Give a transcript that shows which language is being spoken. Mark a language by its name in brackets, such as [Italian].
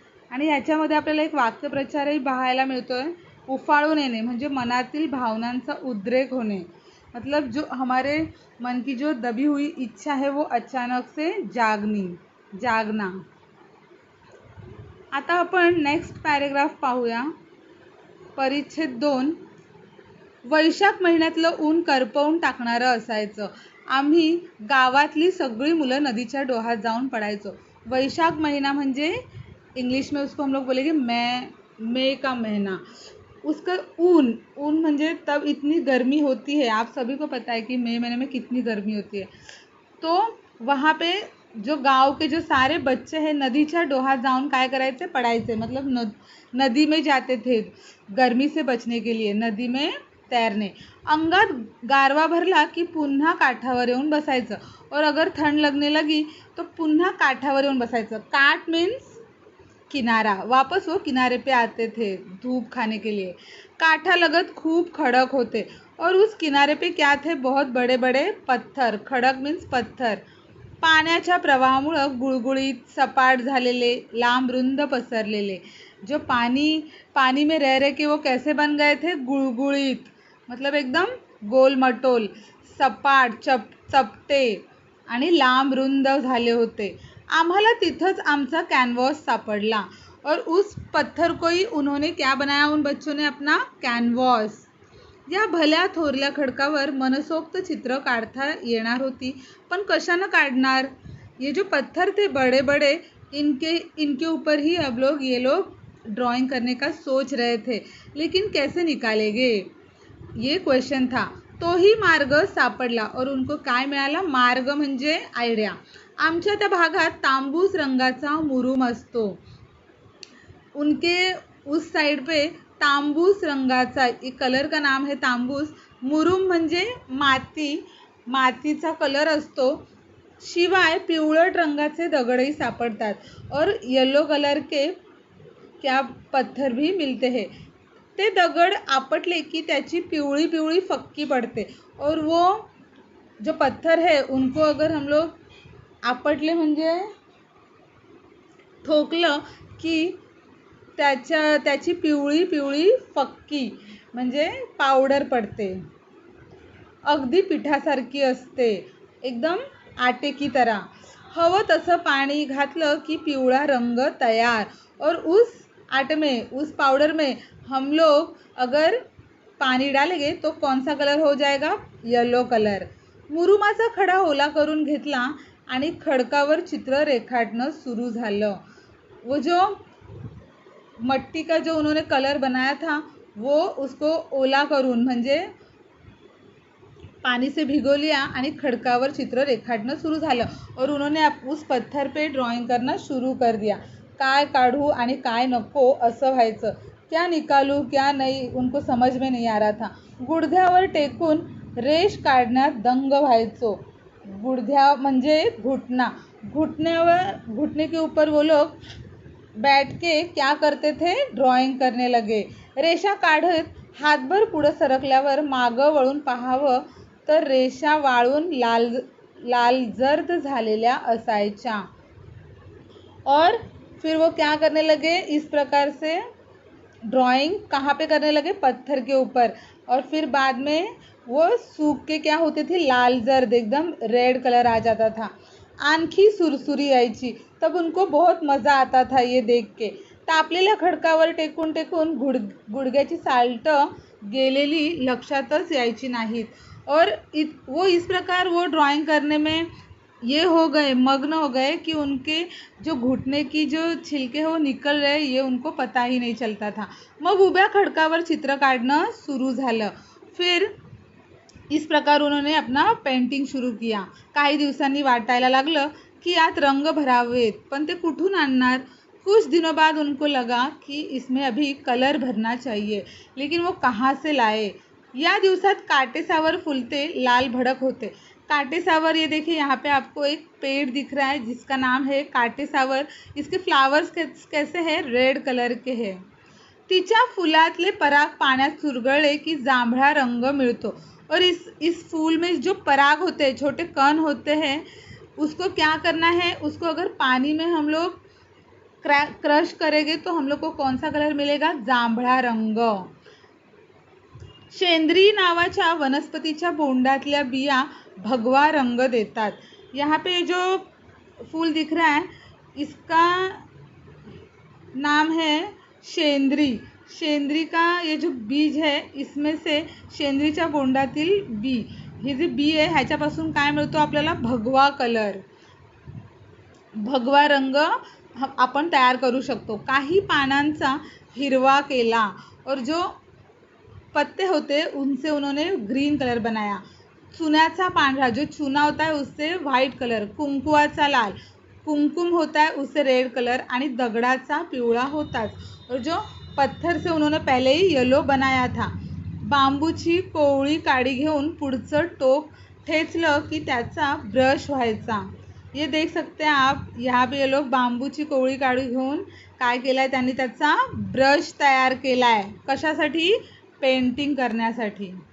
[Marathi] आणि ह्याच्यामध्ये आपल्याला एक वाक्यप्रचारही पाहायला मिळतोय. उफाळून येणे म्हणजे मनातील भावनांचा उद्रेक होणे, [Hindi] मतलब जो हमारे मन की जो दबी हुई इच्छा है वो अचानक से जागना. [Marathi] आता आपण नेक्स्ट पॅरेग्राफ पाहूया. परिच्छेद 2. वैशाख महिन्यातलं ऊन करपवून टाकणारं असायचं. आम्ही गावातली सगळी मुलं नदीच्या डोहात जाऊन पडायचो. [Hindi] वैशाख महीना म्हणजे इंग्लिश में उसको हम लोग बोलेंगे मई का महीना. उसका ऊन म्हणजे तब इतनी गर्मी होती है, आप सभी को पता है कि मई महीने में कितनी गर्मी होती है. तो वहाँ पे जो गांव के जो सारे बच्चे हैं [Marathi] नदीच्या डोहात जाऊन काय करायचे, पडायचे. [Hindi] मतलब नदी में जाते थे गर्मी से बचने के लिए, नदी में तैरने. [Marathi] अंगात गारवा भरला की पुन्हा काठावर येऊन बसायचं. [Hindi] और अगर थंड लगने लगी तो [Marathi] पुन्हा काठावर येऊन बसायचं. काठ मीन्स किनारा. [Hindi] वापस वो किनारे पे आते थे धूप खाने के लिए. [Marathi] काठा लगत खूप खडक होते [Hindi] और उस किनारे पे क्या थे, बहुत बड़े बड़े पत्थर. खडक मीन्स पत्थर. [Marathi] पाण्याच्या प्रवाहामुळं गुळगुळीत सपाट झालेले, लांब रुंद पसरलेले. [Hindi] जो पानी में रह रहे के वो कैसे बन गए थे, गुळगुळीत, मतलब एकदम गोलमटोल, सपाट चपटे [Marathi] आणि लांब रुंद झाले होते. आम्हाला तिथंच आमचा कॅनव्हास सापडला. [Hindi] और उस पत्थर को ही उन्होंने क्या बनाया, उन बच्चों ने अपना कॅनव्हास. [Marathi] या भल्या थोरल्या खडकावर मनसोक्त चित्र काढता येणार होती, पण कशानं काढणार. [Hindi] ये जो पत्थर थे बड़े बड़े, इनके ऊपर ही अब ये लोग ड्राइंग करने का सोच रहे थे, लेकिन कैसे निकालेंगे, ये क्वेश्चन था. [Marathi] तोही मार्ग सापडला. और उनको काय मिळाला, मार्ग म्हणजे आयडिया. आमच्या त्या भागात तांबूस रंगाचा मुरूम असतो. [Hindi] उनके उस साइड पे तांबूस रंगाचा एक कलर का नाम है तांबूस. [Marathi] मुरूम म्हणजे मातीचा कलर असतो. शिवाय पिवळट रंगाचे दगडही सापडतात. [Hindi] और येलो कलर के क्या पत्थर भी मिलते हैं. [Marathi] ते दगड आपटले की त्याची पिवळी पिवळी फक्की पड़ते. [Hindi] और वो जो पत्थर है उनको अगर हम लोग आपटले [Marathi] म्हणजे ठोकलं की त्याची पिवळी पिवळी फक्की म्हणजे पावडर पडते. अगदी पिठासारखी असते, [Hindi] एकदम आटे की तरह. [Marathi] हवं तसं पाणी घातलं की पिवळा रंग तयार. [Hindi] और उस आटे में, उस पाउडर में हम लोग अगर पानी डालेंगे तो कौन सा कलर हो जाएगा, येलो कलर. [Marathi] मुरुमाचा खडा ओला करून घेतला आणि खडकावर चित्र रेखाटणं सुरू झालं. [Hindi] वो जो मट्टी का जो उन्होंने कलर बनाया था वो उसको [Marathi] ओला करून म्हणजे [Hindi] पानी से भिगो लिया [Marathi] आणि खडकावर चित्र रेखाटणं सुरू झालं. [Hindi] और उन्होंने उस पत्थर पे ड्राइंग करना शुरू कर दिया. [Marathi] काय काढू आणि काय नको असं व्हायचं. [Hindi] क्या निकालू क्या नहीं उनको समझ में नहीं आ रहा था. [Marathi] गुडघ्यावर टेकून रेष काढण्यात दंग व्हायचो. गुडघ्या म्हणजे घुटना. [Hindi] घुटने के ऊपर वो लोग बैठ के क्या करते थे, ड्राइंग करने लगे. [Marathi] रेषा काढत हातभर पुढं सरकल्यावर मागं वळून पाहावं तर रेषा वाळून लाल जर्द झालेल्या असायच्या. [Hindi] और फिर वो क्या करने लगे, इस प्रकार से ड्राइंग कहाँ पे करने लगे, पत्थर के ऊपर. और फिर बाद में वो सूख के क्या होते थे, लाल जर्द, एकदम रेड कलर आ जाता था. [Marathi] आणखी सुरसुरी यायची. [Hindi] तब उनको बहुत मज़ा आता था ये देख के. [Marathi] तापलेल्या खडकावर टेकून टेकून गुडघ्याची साल्टं गेलेली लक्षातच यायची नाहीत. [Hindi] और वो इस प्रकार वो ड्राइंग करने में ये हो गए, मग्न हो गए कि उनके जो घुटने की जो छिलके हैं वो निकल रहे, ये उनको पता ही नहीं चलता था. [Marathi] मग उभ्या खडकावर चित्र काढणं सुरू झालं. [Hindi] फिर इस प्रकार उन्होंने अपना पेंटिंग शुरू किया. [Marathi] काही दिवसांनी वाटायला लागलं की यात रंग भरावेत, पण ते कुठून आणणार. [Hindi] कुछ दिनों बाद उनको लगा की इसमें अभी कलर भरना चाहिए, लेकिन वो कहाँ से लाए। [Marathi] या दिवसात काटेसावर फुलते, लाल भडक होते। [Hindi] काटेसावर, ये देखिए यहाँ पे आपको एक पेड़ दिख रहा है जिसका नाम है काटेसावर। इसके फ्लावर्स कैसे हैं, रेड कलर के हैं। [Marathi] तिच्या फुलातले पराग पाण्यात चुरगळले की जांभळा रंग मिळतो। [Hindi] और इस फूल में जो पराग होते हैं, छोटे कण होते हैं, उसको क्या करना है, उसको अगर पानी में हम लोग क्रश करेंगे तो हम लोग को कौन सा कलर मिलेगा, जांभळा रंग। [Marathi] शेंद्री नावाच्या वनस्पतीच्या बोंडातल्या बिया भगवा रंग देतात। [Hindi] यहाँ पे जो फूल दिख रहा है इसका नाम है शेंद्री। शेंद्री का ये जो बीज है, इसमें से [Marathi] शेंद्रीच्या बोंडातील बी, हे जे बी आहे ह्याच्यापासून काय मिळतो आपल्याला, भगवा कलर, भगवा रंग आपण तयार करू शकतो। काही पानांचा हिरवा केला [Hindi] और जो पत्ते होते उनसे उन्होंने ग्रीन कलर बनाया। [Marathi] चुन्याचा पांढरा, [Hindi] जो चूना होता है उससे व्हाइट कलर। [Marathi] कुंकुवाचा लाल, [Hindi] कुमकुम होता है उससे रेड कलर। [Marathi] आणि दगडाचा पिवळा होताच। [Hindi] और जो पत्थर से उन्होंने पहले ही येलो बनाया था। [Marathi] बांबूची कोवळी काडी घेऊन पुढचं टोक ठेचलं की त्याचा ब्रश व्हायचा। [Hindi] ये देख सकते हैं आप, यहाँ पे ये लोग [Marathi] बांबूची कोवळी काडी घेऊन काय केलं आहे, त्यांनी त्याचा ब्रश तयार केला आहे। कशासाठी, पेंटिंग करण्यासाठी।